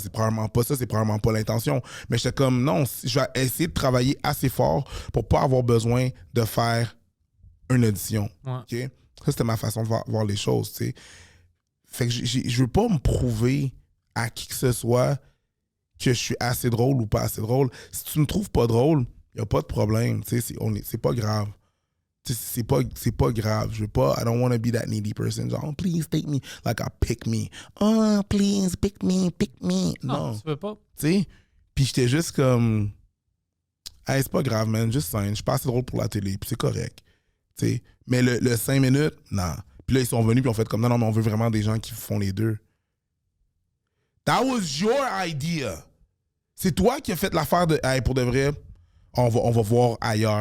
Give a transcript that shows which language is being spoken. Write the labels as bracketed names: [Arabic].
[French] C'est probablement pas ça. C'est probablement pas l'intention. Mais j'étais comme, non, je vais essayer de travailler assez fort pour pas avoir besoin de faire une audition. Ouais. Okay? Ça, c'était ma façon de voir les choses, tu sais. Fait que je veux pas me prouver à qui que ce soit que je suis assez drôle ou pas assez drôle. Si tu me trouves pas drôle, il n'y a pas de problème, tu sais, c'est pas grave. C'est pas grave. Je veux pas, [English] I don't want to be that needy person. Genre, oh, please take me, like pick me. Oh, please, pick me. [French] Non. Tu veux pas. Tu sais, puis j'étais juste comme, hey, c'est pas grave, man, juste scène. Je suis pas assez drôle pour la télé, puis c'est correct. Tu sais, mais le 5 minutes, non. Puis là, ils sont venus, puis on fait comme, non, mais on veut vraiment des gens qui font les deux. [English] That was your idea. [French] C'est toi qui as fait l'affaire de, hey, pour de vrai, on va voir ailleurs.